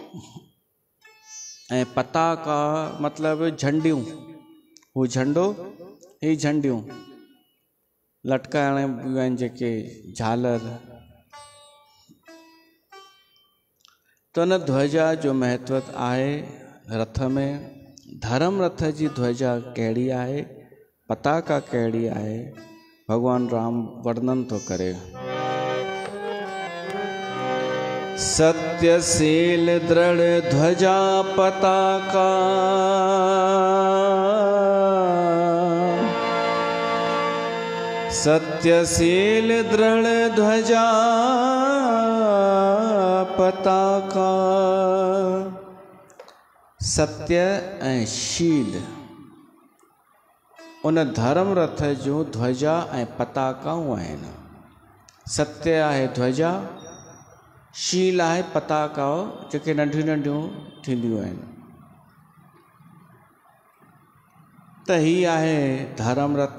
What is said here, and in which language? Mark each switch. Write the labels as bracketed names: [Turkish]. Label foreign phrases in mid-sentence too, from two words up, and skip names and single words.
[Sindhi] ऐं पताका मतिलबु झंडियूं, हू झंडो ही झंडियूं लटकाइण आहिनि जेके झालर। त उन ध्वजा जो महत्व आहे रथ में। धर्म रथ जी ध्वजा कहिड़ी आहे, पताका कहिड़ी आहे, भगवान राम वर्णन थो करे। [Awadhi] सत्यशील दृढ़ ध्वजा पताका, सत्यशील दृढ़ ध्वजा पताका। [Sindhi] सत्य ऐं शील उन धर्म रथ जूं ध्वजा ऐं पताकाऊं आहिनि। सत्य आहे ध्वजा, शील आहे पताका जेके नंढियूं नंढियूं थींदियूं आहिनि। त ही आहे धर्म रथ।